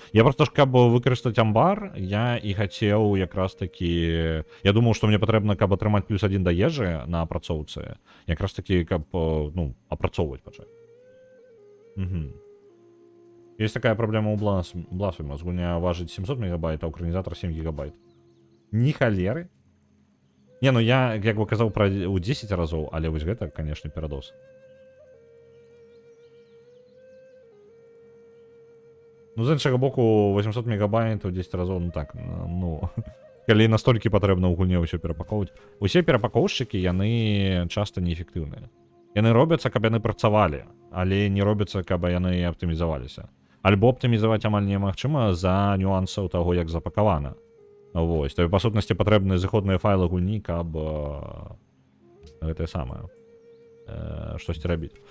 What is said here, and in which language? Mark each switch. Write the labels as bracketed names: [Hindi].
[Belarusian] Я просто ж, каб выкарыстаць амбар, я і хацеў якраз такі... Я думаў, што мне патрэбна, каб атрымаць плюс 1 да ежы на апрацоўцы, якраз такі, каб, ну, апрацоўваць пачаць. [Russian] Есть такая проблема у Blasphemous. Гульня важит 700 мегабайт, а экранизатор 7 гигабайт. [Belarusian] Ни халеры. Не, ну я, как бы казаў, про у 10 разоў, але вось гэта, конечно, перадос. Ну, з іншага боку, 800 мегабайт у 10 разоў, ну так, ну... Калі настолькі патрэбна ў гульне ўсё перапакоўваць. Усе перапакоўшчыкі, яны часта неэфектыўныя. Яны робяцца, каб яны працавалі, але не робяцца, каб яны аптымізаваліся. Альбо аптымізаваць амаль немагчыма за нюансаў таго, як запакавана. Вось, то па сутнасці патрэбны зыходныя файлы гульні, каб гэтае самае штосьці рабіць.